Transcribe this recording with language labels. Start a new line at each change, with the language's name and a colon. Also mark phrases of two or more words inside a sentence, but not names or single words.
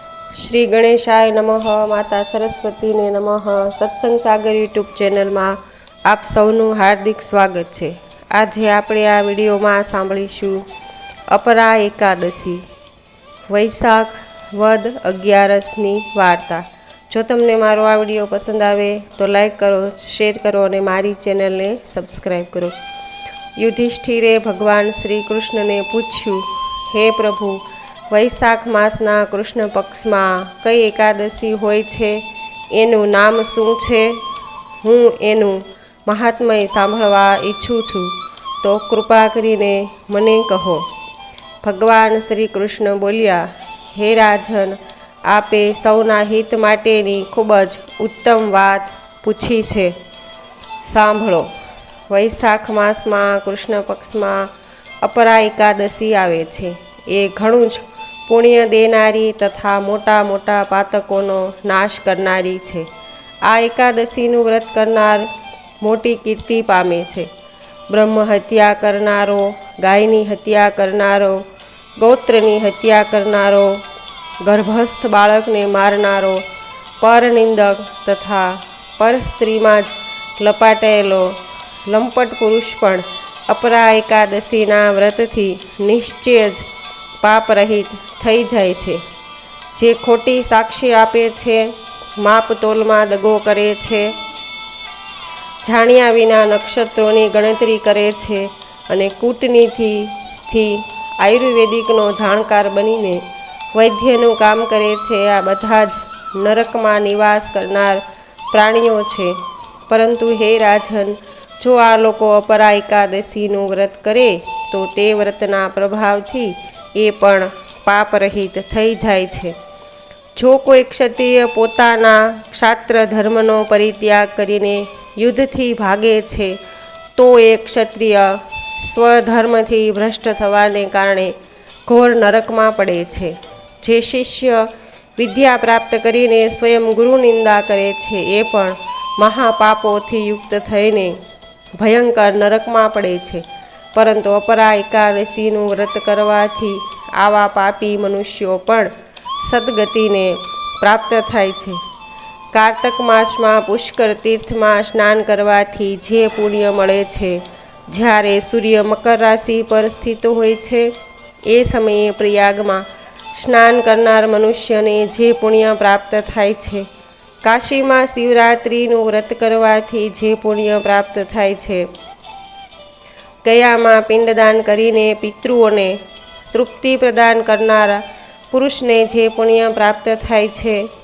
Sanskrit: श्री गणेशाय नमः। माता सरस्वती ने नमः।
Hindi: सत्संग सागर
English: YouTube channel
Hindi: में आप सौનું हार्दिक स्वागत है।
Gujarati: आज આપણે આ વિડીયોમાં સાંભળીશું अपरा एकादशी वैशाख वद 11ની વાર્તા। જો તમને મારો આ વિડીયો પસંદ આવે તો લાઈક કરો, શેર કરો અને મારી ચેનલને સબસ્ક્રાઈબ કરો। યુધિષ્ઠિરે ભગવાન શ્રી કૃષ્ણને પૂછ્યું, હે પ્રભુ, વૈશાખ માસના કૃષ્ણ પક્ષ માં કઈ એકાદશી હોય છે, એનું નામ શું છે? હું એનું માહાત્મ્ય સાંભળવા ઇચ્છું છું, તો કૃપા કરીને મને કહો। ભગવાન શ્રી કૃષ્ણ બોલ્યા, હે રાજન, આપે સૌના હિત માટેની ખૂબ જ ઉત્તમ વાત પૂછી છે। સાંભળો। વૈશાખ માસ માં કૃષ્ણ પક્ષ માં અપરા એકાદશી આવે છે। એ ઘણું જ પુણ્ય દેનારી તથા મોટા મોટા પાતકોનો નાશ કરનારી છે। આ એકાદશીનું વ્રત કરનાર મોટી કીર્તિ પામે છે। બ્રહ્મ હત્યા કરનારો, ગાયની હત્યા કરનારો, ગોત્રની હત્યા કરનારો, ગર્ભસ્થ બાળકને મારનારો, પરનિંદક તથા પર સ્ત્રી માં જ લપટેલો લંપટ પુરુષ પણ અપરા એકાદશીના વ્રતથી નિશ્ચય જ પાપ રહિત થઈ જાય છે। જે ખોટી સાક્ષી આપે છે, માપ તોલ માં દગો કરે છે, જાણ્યા વિના નક્ષત્રોની ગણતરી કરે છે અને કૂટનીતિ થી આયુર્વેદિકનો જાણકાર બનીને વૈદ્યનું કામ કરે છે, આ બધા જ નરકમાં નિવાસ કરનાર પ્રાણીઓ છે। પરંતુ હે રાજન, જો આ લોકો અપરા એકાદશીનું વ્રત કરે તો તે વ્રતના પ્રભાવથી એ પણ પાપ રહિત થઈ જાય છે। જો કોઈ ક્ષત્રિય પોતાના ક્ષાત્ર ધર્મનો પરિત્યાગ કરીને યુદ્ધથી ભાગે છે, તો એક ક્ષત્રિય સ્વધર્મથી ભ્રષ્ટ થવાને કારણે ઘોર નરકમાં પડે છે। જે શિષ્ય વિદ્યા પ્રાપ્ત કરીને સ્વયં ગુરુ નિંદા કરે છે, એ પણ મહાપાપોથી યુક્ત થઈને ભયંકર નરકમાં પડે છે। પરંતુ અપરા એકાદશીનું વ્રત કરવાથી આવા પાપી મનુષ્યો પણ સદ્ગતિને પ્રાપ્ત થાય છે। કાર્તક માસ માં પુષ્કર તીર્થ માં સ્નાન કરવાથી જે પુણ્ય મળે છે, જ્યારે સૂર્ય મકર રાશિ પર સ્થિત હોય છે, એ સમયે પ્રયાગ માં સ્નાન કરનાર મનુષ્યને જે પુણ્ય પ્રાપ્ત થાય છે। કાશી માં શિવરાત્રિનું વ્રત કરવાથી જે પુણ્ય પ્રાપ્ત થાય છે। ગયા માં પિંડદાન કરીને પિતૃઓને તૃપ્તિ પ્રદાન કરનારા પુરુષને જે પુણ્ય પ્રાપ્ત થાય છે।